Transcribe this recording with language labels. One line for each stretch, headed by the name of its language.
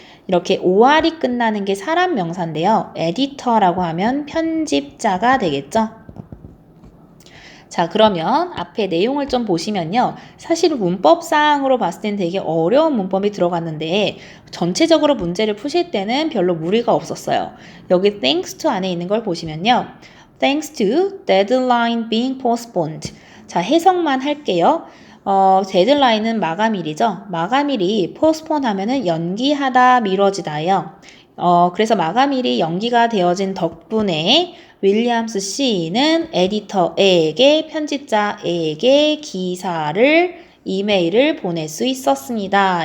Korean: 이렇게 OR이 끝나는 게 사람 명사인데요. 에디터라고 하면 편집자가 되겠죠. 자, 그러면 앞에 내용을 좀 보시면요. 사실 문법상으로 봤을 땐 되게 어려운 문법이 들어갔는데 전체적으로 문제를 푸실 때는 별로 무리가 없었어요. 여기 thanks to 안에 있는 걸 보시면요.
English: Thanks to deadline being postponed.
Korean: 자, 해석만 할게요. 데드라인은 마감일이죠. 마감일이 postpone 하면은 연기하다, 미뤄지다예요. 그래서 마감일이 연기가 되어진 덕분에 윌리엄스 씨는 에디터에게, 편집자에게 이메일을 보낼 수 있었습니다.